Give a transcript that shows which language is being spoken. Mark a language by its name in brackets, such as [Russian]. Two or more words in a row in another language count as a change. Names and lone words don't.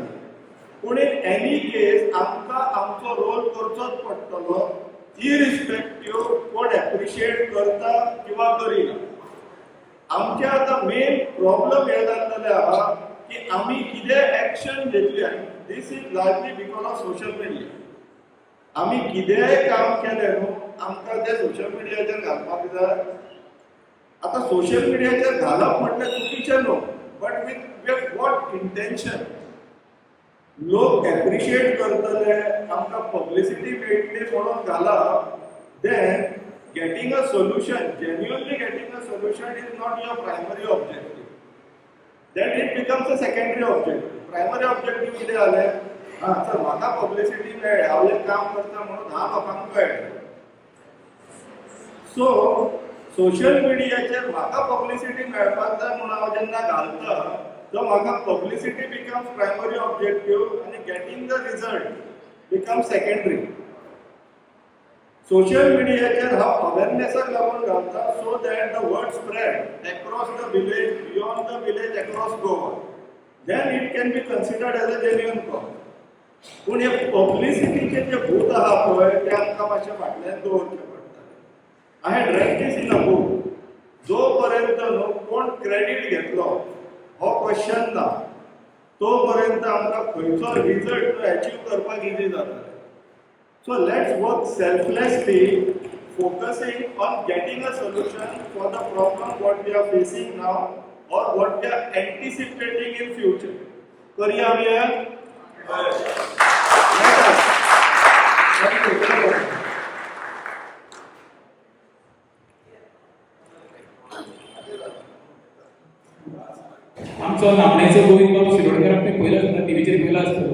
[Konkani] पूण [English] in any case [Konkani] आमकां आमचो रोल करचोच पडटलो, इरिस्पेक्टिव्ह कोण एप्रिशिएट करता किंवा करिना. आमचे आतां [English] main problem [Konkani] हे जाल्लेले आहा की आमी कितें एक्शन घेतली. [English] this is largely because of social media. [Konkani] आमी कितेंय काम केलें न्हू आमकां तें सोशल मिडियाचेर घालपाक जाय. आता सोशल मिडियाचेर घालप म्हटल्यार चुकीचें न्हू, [English] but with what intention. [Konkani] लोक एप्रिशिएट करतले, आमकां पब्लिसिटी मेळटली म्हणून घालप. [English] then getting a solution, genuinely getting a solution is not your primary objective. then it becomes a secondary objective. primary objective [Konkani] कितें जालें? चल म्हाका पब्लिसिटी मेळ्ळी, हांव एक काम करता म्हणून 10 लोकांक कळ्ळें. सो सोशल मिडियाचेर म्हाका पब्लिसिटी मेळपाक जाय म्हणून हांव जेन्ना घालता, तो म्हाका पब्लिसिटी [English] becomes primary objective [Konkani] आनी [English] getting the result becomes secondary. [Konkani] सोशल मिडियाचेर हांव अवेरनेसाक लागून घालता [English] so that the word spread across the village, beyond the village, across Goa. then it can be considered as a genuine cause. [Konkani] पूण हे पब्लिसिटीचे जे भूत आहा पळय ते आमकां मातशें फाटल्यान दवरचें पडटा. [English] हांवें read this in a book. [Konkani] जो पर्यंत न्हू कोण क्रेडीट घेतलो हो क्वेश्चन ना, तो पर्यंत आमकां खंयचो रिजल्ट अचीव करपाक इजी जाता. [English] so let's work selflessly, focusing on getting a solution for the problem what we are facing now or what we are anticipating in future. [Konkani] करूया आमी हें? आमचो नामनेचो गोविंद बाब शिरोडकर आमी पयलो सुद्दां टीव्हीचेर पयलो आसतलो.